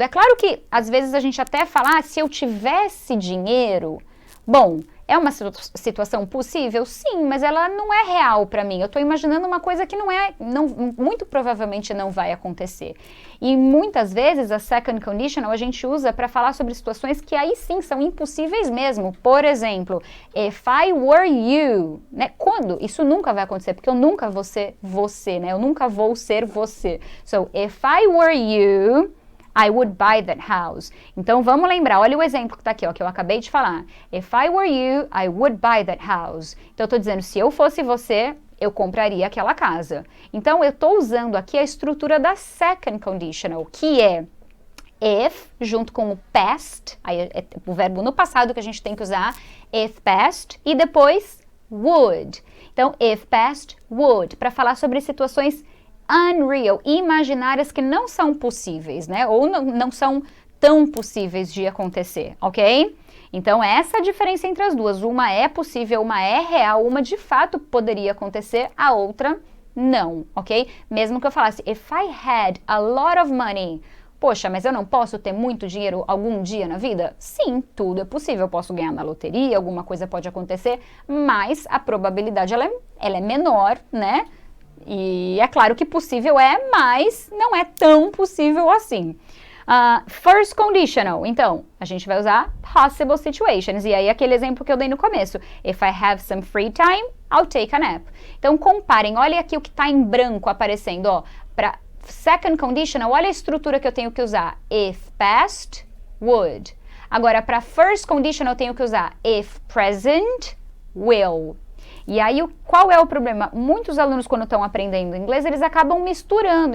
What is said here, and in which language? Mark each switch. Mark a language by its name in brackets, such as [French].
[Portuguese] É claro que, às vezes, a gente até fala, se eu tivesse dinheiro, bom, é uma situação possível? Sim, mas ela não é real para mim. Eu estou imaginando uma coisa que muito provavelmente não vai acontecer. E muitas vezes a second conditional a gente usa para falar sobre situações que aí sim são impossíveis mesmo. Por exemplo, [English] if I were you, [Portuguese] né? Quando? Isso nunca vai acontecer, porque eu nunca vou ser você, né? Eu nunca vou ser você. [English] So, if I were you, I would buy that house. [Portuguese] Então, vamos lembrar, olha o exemplo que está aqui, ó, que eu acabei de falar. [English] If I were you, I would buy that house. [Portuguese] Então, eu estou dizendo, se eu fosse você, eu compraria aquela casa. Então, eu estou usando aqui a estrutura da second conditional, que é if, junto com o past, aí é o verbo no passado que a gente tem que usar, if past, e depois would. Então, if past, would, para falar sobre situações unreal, imaginárias que não são possíveis, né? Ou não são tão possíveis de acontecer, ok? Então, essa é a diferença entre as duas. Uma é possível, uma é real, uma de fato poderia acontecer, a outra Não, ok? Mesmo que eu falasse, [English] if I had a lot of money, [Portuguese] poxa, mas eu não posso ter muito dinheiro algum dia na vida? Sim, tudo é possível. Eu posso ganhar na loteria, alguma coisa pode acontecer, mas a probabilidade ela é menor, né? E é claro que possível é, mas não é tão possível assim. First conditional, então, a gente vai usar [English] possible situations. [Portuguese] E aí, aquele exemplo que eu dei no começo. [English] If I have some free time, I'll take a nap. [Portuguese] Então, comparem. Olha aqui o que está em branco aparecendo, ó. Para second conditional, olha a estrutura que eu tenho que usar. If past, would. Agora, para first conditional, eu tenho que usar if present, will. E aí, qual é o problema? Muitos alunos, quando estão aprendendo inglês, eles acabam misturando.